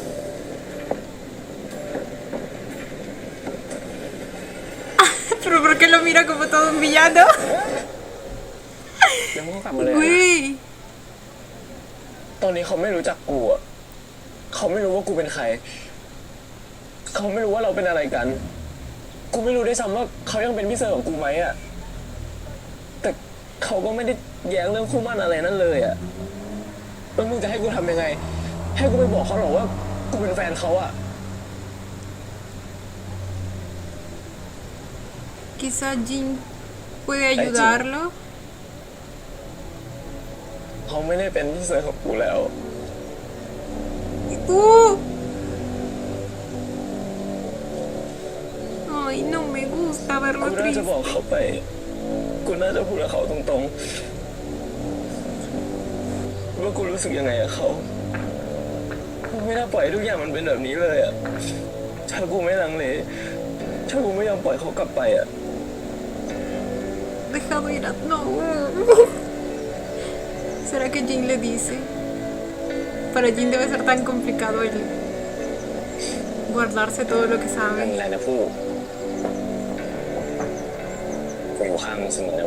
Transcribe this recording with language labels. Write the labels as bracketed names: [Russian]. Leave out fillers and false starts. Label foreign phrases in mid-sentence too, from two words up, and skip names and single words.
[Spanish] ¿Pero por qué lo mira como todo un villano. [Thai] ยังไม่กลับมาเลยนะ [Spanish] Uy. [Thai] ตอนนี้เขาไม่รู้จักกูอ่ะเขาไม่รู้ว่ากูเป็นใคร เขาไม่รู้ว่าเราเป็นอะไรกัน กูไม่รู้ด้วยซ้ำว่าเขายังเป็นพี่เซอร์ของกูไหมอ่ะ แต่เขาก็ไม่ได้แย้งเรื่องคู่หมั่นอะไรนั่นเลยอ่ะแล้วมึงจะให้กูทำยังไง ให้กูไปบอกเขาหรอว่ากูเป็นแฟนเขาอ่ะ [Spanish] Quizá Jin puede ayudarlo. [Thai] เขาไม่ได้เป็นพี่เซอร์ของกูแล้ว [Spanish] Ay, no me gusta [Thai] กู [Spanish] verlo [Thai] น่าจะ [Spanish] triste. [Thai] บอกเขาไป กูน่าจะพูดกับเขาตรงๆว่ากูรู้สึกยังไงกับเขากูไม่น่าปล่อยให้ทุกอย่างมันเป็นแบบนี้เลยอ่ะถ้ากูไม่ลังเลถ้ากูไม่ยอมปล่อยเขากลับไปอ่ะ [Spanish] Dejado ir a... No. ¿Será que Jin le dice? Para Jin debe ser tan complicado el guardarse todo lo que [Thai] ไม่ [Spanish] sabe. [Thai] เป็นไรนะผู้กูอยู่ข้างมึงเสมอเลย